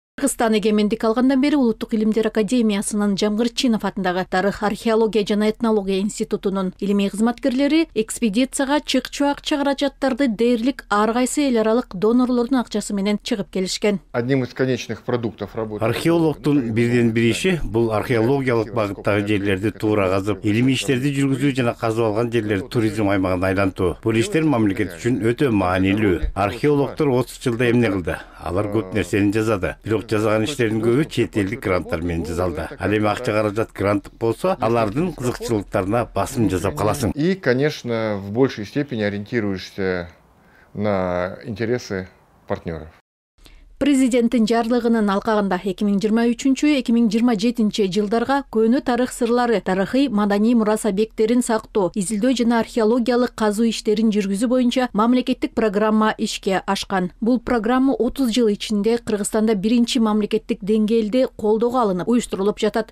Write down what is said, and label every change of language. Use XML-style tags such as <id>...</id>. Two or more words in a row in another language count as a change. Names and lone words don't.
<ky>Кыргызстан эгемендик алгандан бери Улуттук илимдер академиясынын Жамгырчинов атындагы Тарых, археология жана этнология институтунун илимий кызматкерлери экспедицияга чыкчу акча каражаттарды дээрлик ар кайсы эл аралык донорлордун акчасы менен чыгып келишкен.</ky> <ru>Одним из конечных продуктов работы</ru> <ky>археологдун бирден бир иши бул археологиялык багыттагы жерлерди туура казып, илимий иштерди жүргүзүү жана казып алган жерлерди туризм аймагына айлантуу. Бул иштер мамлекет үчүн өтө маанилүү. Археологдор 30 жылда эмне кылды? Алар көп нерсени жазады. Бирок жазган иштердин көбү чет элдик гранттар менен жазалды. Ал эми акча каражат гранттык болсо, алардын кызыкчылыктарына басым жасап каласың.</ky> <ru>И, конечно, в большей степени ориентируешься на интересы партнеров.</ru> <ky>Президенттин жарлыгынын алкагында 2023-2027 жылдарга көөнө тарых сырлары, тарыхый маданий мурас объекттерин сактоо, изилдөө жана археологиялык казуу иштерин жүргүзүү боюнча мамлекеттик программа ишке ашкан. Бул программа 30 жыл ичинде Кыргызстанда биринчи мамлекеттик деңгээлде колдоого алынып, уюштурулуп жатат.</ky>